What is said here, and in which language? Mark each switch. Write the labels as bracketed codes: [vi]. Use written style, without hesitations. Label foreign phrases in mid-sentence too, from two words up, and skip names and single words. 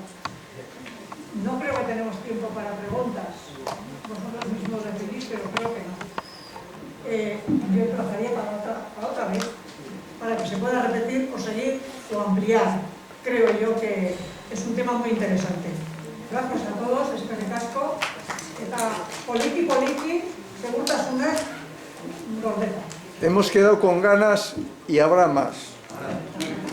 [es] No creo que tenemos tiempo para preguntas, vosotros mismos decidís, pero creo que no. Yo emplazaría para otra vez, para que se pueda repetir o seguir o ampliar. Creo yo que es un tema muy interesante. Gracias a todos, [eu] eskerrik asko, eta poliki, segurtasunak gordeta. [es] Hemos quedado con ganas y habrá más.